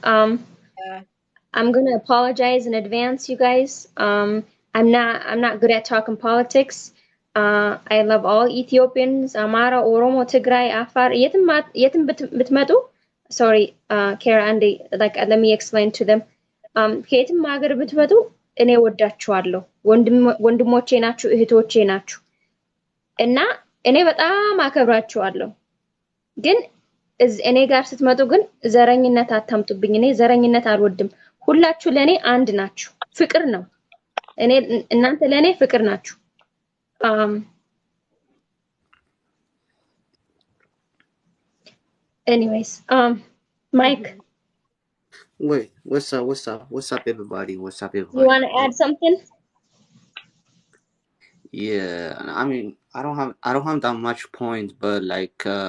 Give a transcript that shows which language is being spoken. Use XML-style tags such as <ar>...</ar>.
<en>I'm gonna apologize in advance, you guys. I'm not good at talking politics. I love all Ethiopians, Amara, Oromo, Tigray, Afar,</en> <am>yetim bitmetu.</am> <en>Sorry, Kara, Andy, like let me explain to them.</en> <am>ከየትም ሀገር ብትመጡ እኔ ወዳችኋለሁ። ወንድሞቼ ናችሁ፣ እህቶቼ ናችሁ እና እኔ በጣም አከብራችኋለሁ። ግን እኔ ጋር ስትመጡ ግን ዘረኝነት አታምጡብኝ። እኔ ዘረኝነት አልወድም። ሁላችሁ ለኔ አንድ ናችሁ። ፍቅር ነው። እናንተ ለኔ ፍቅር ናችሁ። anyways, Mike.</am> <en>Wait, what's up, everybody? What's up, everybody? You want to add something? Yeah, I mean, I don't have that much point, but like,</en>